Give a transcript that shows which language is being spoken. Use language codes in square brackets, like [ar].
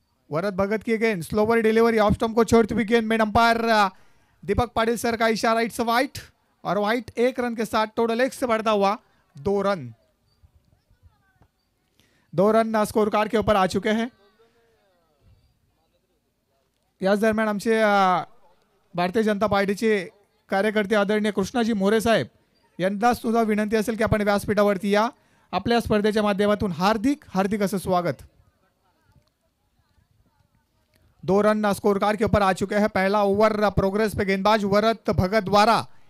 [hi] वरद भगत की गेंद slower delivery off stump को छोड़ती हुई गेंद में अंपायर दीपक पाटिल सर का इशारा. [en] It's wide. [hi] और वाइट 1 रन के साथ टोटल 1 से बढ़ता हुआ 2 रन. 2 रन स्कोर कार्ड के ऊपर आ चुके हैं. [mr] याच दरम्यान आमचे भारतीय जनता पार्टीचे कार्यकर्ते आदरणीय कृष्णाजी मोरे साहेब यांना सुद्धा विनंती असेल की आपण व्यासपीठावरती या. आपल्या स्पर्धेच्या माध्यमातून हार्दिक हार्दिक असं स्वागत. [hi] 2 रन स्कोर कार्ड के ऊपर आ चुके हैं. पहला ओवर प्रोग्रेस पे गेंदबाज वरद भगत द्वारा.